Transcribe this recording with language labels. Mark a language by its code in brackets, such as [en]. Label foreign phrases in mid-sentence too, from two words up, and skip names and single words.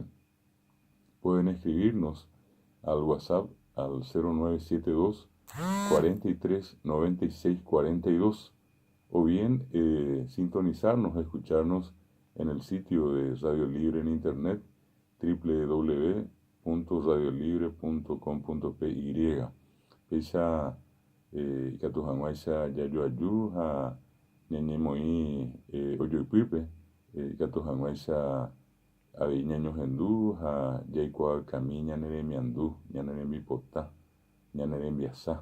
[es] Pueden escribirnos al WhatsApp al 0972 43 96 42 o bien sintonizarnos, escucharnos en el sitio de Radio Libre en internet www.radiolibre.com.py. [gn] Pecha ikatuhag̃uáicha jajoaju ha ñañemoĩ ojoypýpe ikatuhag̃uáicha avei ñañohendu ha jaikuaakami ñane remiandu, ñane rembipota, ñane rembiasa.